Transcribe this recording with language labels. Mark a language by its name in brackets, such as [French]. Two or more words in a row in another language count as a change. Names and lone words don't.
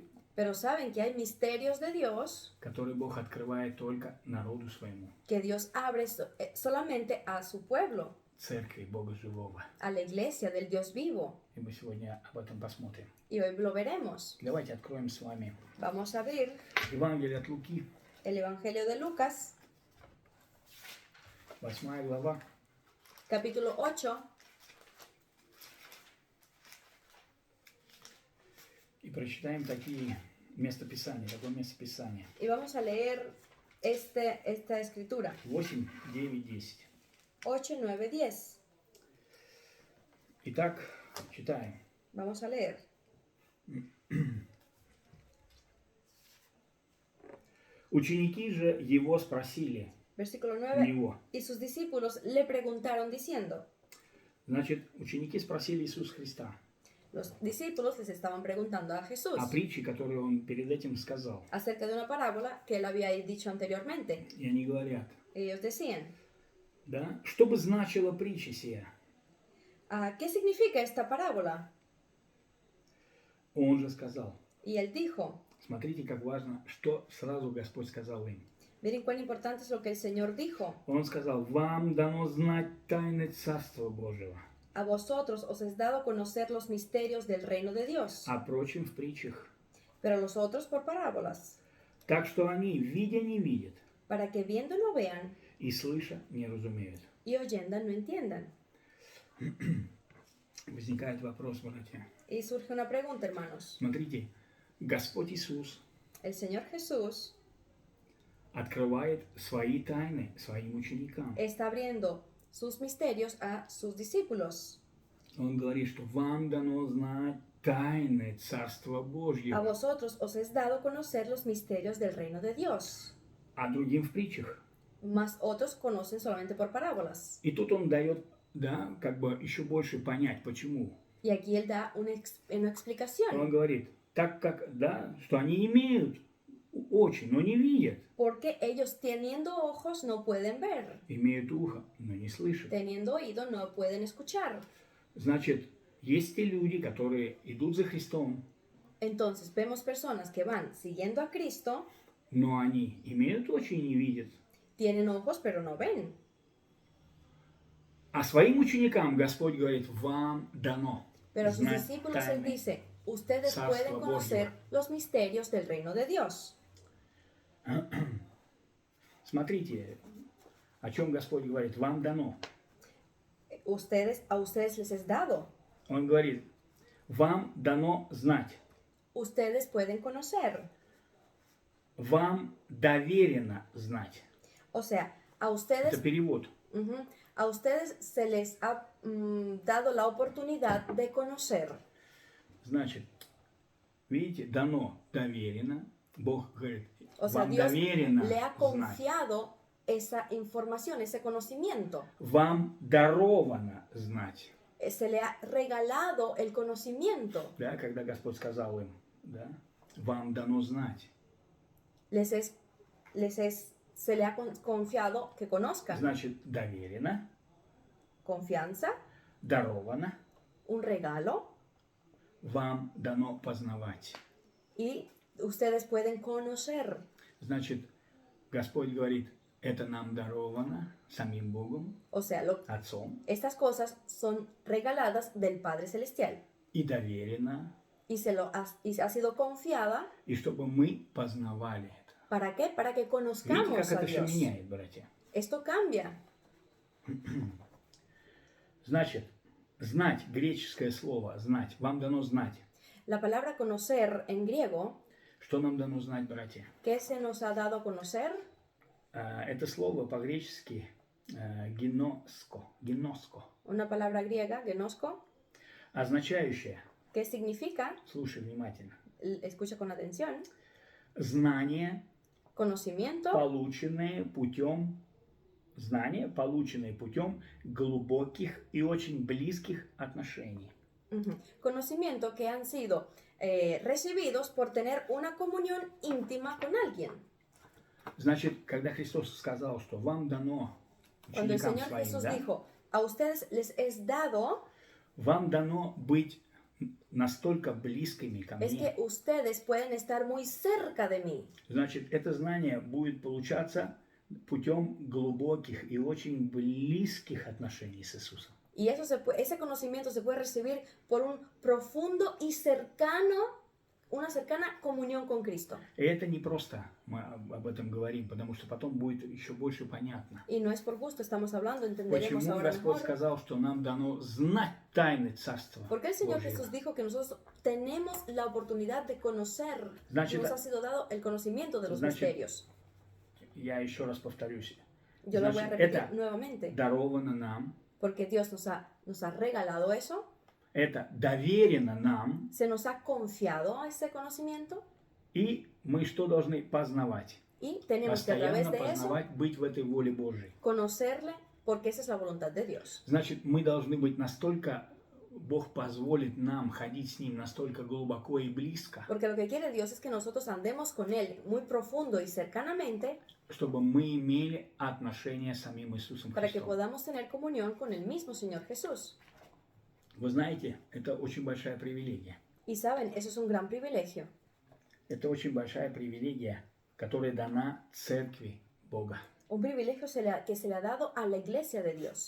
[Spanish] Pero saben que hay misterios de Dios [Russian] которые Бог открывает только народу своему, [Spanish] que Dios abre solamente a su pueblo, [Russian] церкви Бога Живого. [Spanish] a la iglesia del Dios vivo. [Russian] И мы сегодня об этом посмотрим. [Spanish] Y hoy lo veremos. [Russian] Давайте откроем с вами [Spanish] Vamos a abrir [Russian] Евангелие от Луки, [Spanish] el Evangelio de Lucas, [Russian] 8 глава, [Spanish] capítulo 8, [Russian] и прочитаем такие местописания, такое местописание. [Spanish] y vamos a leer esta escritura. 8, 9, 10. 8, 9, 10. [Russian] Итак, читаем. [Spanish] Vamos a leer. [Russian] Ученики же его спросили, [Spanish] Versículo [Russian] у 9. него. [Spanish] Y sus discípulos le preguntaron diciendo, [Russian] Значит, ученики спросили Иисуса Христа [Spanish] los discípulos les estaban preguntando a Jesús [Russian] о притче, которую он перед этим сказал. [Spanish] acerca de una parábola que él había dicho anteriormente. [Russian] И они говорят, [Spanish] Ellos decían, [Russian] да, что бы значила притча сия? [Spanish] ¿qué significa esta parábola? [Russian] Он же сказал. [Spanish] Y él dijo, [Russian] Смотрите, как важно, что сразу Господь сказал им. [Spanish] Miren cuán importante es lo que el Señor dijo. [Russian] Он сказал, вам дано знать тайны Царства Божьего, [Spanish] A vosotros os es dado conocer los misterios del reino de Dios, [Russian] а прочим в притчах. [Spanish] pero a los otros por parábolas, [Russian] Так что они, видя, не видят, [Spanish] para que viendo no vean [Russian] и слыша, не разумеют. [Spanish] y oyendo no entiendan. [Russian] Возникает вопрос, братья. [Spanish] Y surge una pregunta, hermanos. [Russian] Смотрите, Господь Иисус [Spanish] El Señor Jesús [Russian] открывает свои тайны своим ученикам. [Spanish] está abriendo sus misterios a sus discípulos. [Russian] Он говорит, что вам дано знать тайны Царства [Spanish] A [Russian] Божьего, [Spanish] vosotros os es dado conocer los misterios del reino de Dios, [Russian] а другим в притчах. [Spanish] mas otros conocen solamente por parábolas. [Russian] И тут он дает, да, как бы еще больше понять, почему. [Spanish] Y aquí él da una [Russian] Он [Spanish] explicación. [Russian] говорит, так как, да, что они имеют очи, но не видят, [Spanish] Porque ellos teniendo ojos no pueden ver, [Russian] имеют ухо, но не слышат. [Spanish] teniendo oído no pueden escuchar. [Russian] Значит, есть те люди, которые идут за Христом, [Spanish] Entonces vemos personas que van siguiendo a Cristo, [Russian] но они имеют очи и не видят. [Spanish] tienen ojos pero no ven. [Russian] А своим ученикам Господь говорит, вам дано [Spanish] Pero a sus [Russian] знать [Spanish] discípulos él [Russian] тайны. [Spanish] dice, ustedes [Russian] Царства [Spanish] pueden conocer los misterios del reino de Dios. [Russian] Смотрите, о чем Господь говорит, вам дано. [Spanish] A ustedes les es dado. [Russian] Он говорит, вам дано знать, [Spanish] Ustedes pueden conocer. [Russian] вам доверено знать. [Spanish] O sea, a [Russian] Это [Spanish] ustedes, [Russian] перевод. [Spanish] a ustedes se les ha dado la oportunidad de conocer. [Russian] Значит, видите, дано, доверено. Бог говорит, [Spanish] O sea, [Russian] вам [Spanish] Dios [Russian] доверено [Spanish] le ha [Russian] знать. [Spanish] confiado esa información, ese conocimiento. [Russian] Вам даровано знать. [Spanish] Se le ha regalado el conocimiento. [Russian] Да, когда Господь сказал им, да, вам дано знать. [Spanish] Se le ha confiado que conozcan. [Russian] Значит, доверено, [Spanish] Confianza, [Russian] даровано, [Spanish] un regalo, [Russian] вам дано познавать. [Spanish] y ustedes pueden conocer. [Russian] Значит, Господь говорит, это нам даровано самим Богом, [Spanish] O sea, [Russian] Отцом, [Spanish] estas cosas son regaladas del Padre Celestial [Russian] и доверено, [Spanish] y y ha sido confiada. [Russian] и чтобы мы познавали это. [Spanish] ¿Para qué? Para que [Russian] Видите, [Spanish] conozcamos [Russian] как [Spanish] a [Russian] это все [Spanish] Dios. [Russian] меняет, братья? [Spanish] Esto cambia. [Russian] Значит, знать, греческое слово, знать, вам дано знать. [Spanish] La palabra conocer en griego, [Russian] Что нам дано знать, братья? [Spanish] ¿qué se nos ha dado a conocer? [Russian] Это слово по-гречески геноско, [Spanish] Una palabra griega, genosko, [Russian] означающее, [Spanish] que significa, [Russian] слушай внимательно, [Spanish] escucha con atención, [Russian] знания, [Spanish] conocimiento, [Russian] полученные путем глубоких и очень близких отношений. [Spanish] conocimiento que han sido recibidos por tener una comunión íntima con alguien. [Russian] Значит, когда Христос сказал, что вам дано [Spanish] Cuando el [Russian] ученикам [Spanish] Señor [Russian] своим, [Spanish] Jesús [Russian] да, [Spanish] dijo, a ustedes les es dado, [Russian] вам дано быть настолько близкими ко [Spanish] es [Russian] мне. [Spanish] que ustedes pueden estar muy cerca de mí. [Russian] Значит, это знание будет получаться путем глубоких и очень близких отношений с Иисусом. [Spanish] Y ese conocimiento se puede recibir por un profundo y una cercana comunión con Cristo. [Russian] И это не просто мы об этом говорим, потому что потом будет еще больше понятно. [Spanish] Y no es por gusto, estamos hablando, entenderemos [Russian] Почему [Spanish] ahora [Russian] Господь [Spanish] mejor. [Russian] сказал, что нам дано знать тайны Царства [Spanish] Porque el Señor [Russian] Божьего? [Spanish] Jesús dijo que nosotros tenemos la oportunidad de conocer, [Russian] Значит, [Spanish] nos ha sido dado el conocimiento de los [Russian] значит, [Spanish] misterios. [Russian] Я еще раз повторюсь. [Spanish] Yo lo voy a [Russian] Значит, [Spanish] repetir [Russian] это [Spanish] nuevamente, [Russian] даровано нам, [Spanish] porque Dios nos ha regalado eso, [Russian] это доверено нам, [Spanish] se nos ha confiado ese conocimiento [Russian] и мы что должны познавать? [Spanish] y tenemos que a través [Russian] Постоянно [Spanish] de eso [Russian] познавать, быть в этой воле Божьей. [Spanish] conocerle, porque esa es la voluntad de Dios. [Russian] Значит, мы должны быть настолько, Бог позволит нам ходить с Ним настолько глубоко и близко, [Spanish] Porque lo que quiere Dios es que nosotros andemos con Él muy profundo y cercanamente [Russian] чтобы мы имели отношения с самим Иисусом [Spanish] para que [Russian] Христом. [Spanish] podamos tener comunión con el mismo Señor Jesús. [Russian] Вы знаете, это очень большая привилегия. [Spanish] Y saben, eso es un gran privilegio. [Russian] Это очень большая привилегия, которая дана Церкви Бога. [Spanish] Un privilegio que se le ha dado a la iglesia de Dios.